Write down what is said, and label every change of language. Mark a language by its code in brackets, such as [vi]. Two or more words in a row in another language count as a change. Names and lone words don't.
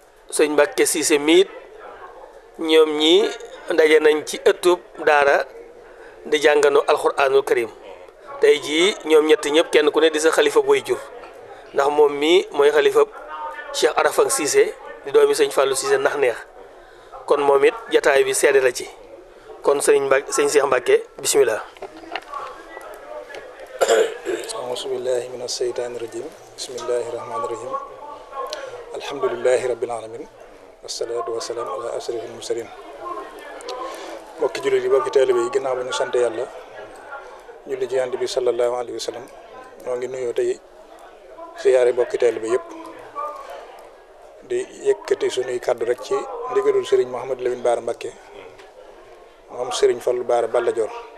[wo] Sëñ Mbàkke Siise mi it, ñoom ñi ndaje nañ ci ëttub daara di jàngandoo Alxuraanul Karim. Tey jii ñoom ñett ñëpp kenn ku ne di sa xalifa booy jur, ndax moom mii mooy xalifa Cheikh Arafang Cissé di doomi sëñ Fallou Cissé ndax neex. Kon moom it jataay bi seede la ci. Kon sëñ Mbàkke, sëñ Cheikh Mbàkke, bismillah. [ar] أعوذ بالله من الشيطان الرجيم. بسم الله الرحمن الرحيم. الحمد لله رب العالمين. والصلاة والسلام على أشرف المرسلين. [wo] Mbokki jullit yi, mbokki taalibe yi, ginnaaw ba ñu sant Yàlla, julli ci Yonent bi [ar] صلى الله عليه وسلم, [wo] noo ngi nuyoo tey siyaare mbokki taalibe yépp. Di yëkkati sunuy kàddu rek ci ndigalul Serigne Mouhamadou Lamine Bara Mbacké, moom Serigne Fallou Bara Balla Dior.